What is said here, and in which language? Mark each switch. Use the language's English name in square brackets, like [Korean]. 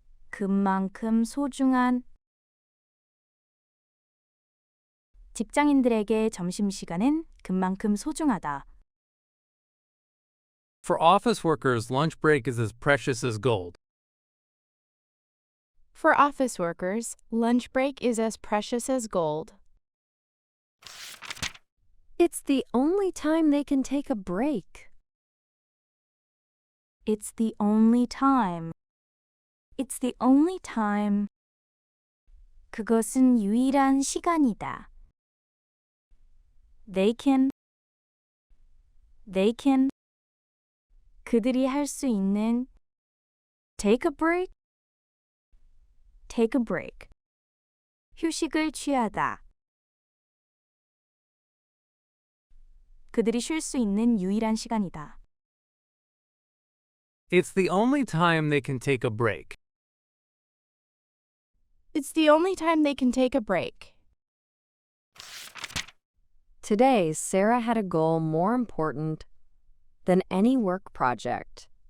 [Korean] 금만큼 소중한 직장인들에게 점심시간은 금만큼 소중하다. [English] For office workers, lunch break is as precious as gold. For office workers, lunch break is as precious as gold. It's the only time they can take a break. It's the only time. It's the only time. [Korean] 그것은 유일한 시간이다. [English] They can. [Korean] 그들이 할 수 있는 [English] take a break. Take a break. [Korean] 휴식을 취하다. 그들이 쉴 수 있는 유일한 시간이다. [English] It's the only time they can take a break. It's the only time they can take a break. Today, Sarah had a goal more important than any work project.